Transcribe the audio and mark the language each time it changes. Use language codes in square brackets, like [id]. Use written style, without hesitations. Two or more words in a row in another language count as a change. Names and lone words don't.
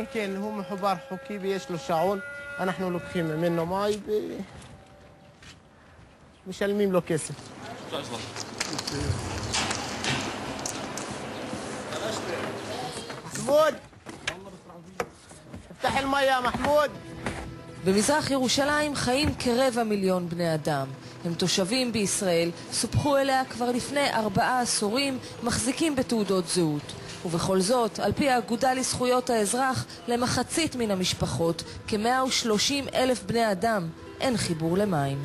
[he] כן, הוא מחובר חוקי ויש לו שעון. אנחנו לוקחים ממנו מים ומשלמים לו כסף. מחמוד! [ar] תפתח الماء يا محمود! [he] במזרח ירושלים חיים כ250,000 בני אדם. הם תושבים בישראל, סופחו אליה כבר לפני 4 עשורים, מחזיקים בתעודות זהות. ובכל זאת, על פי האגודה לזכויות האזרח, למחצית מן המשפחות, כ130,000 בני אדם, אין חיבור למים.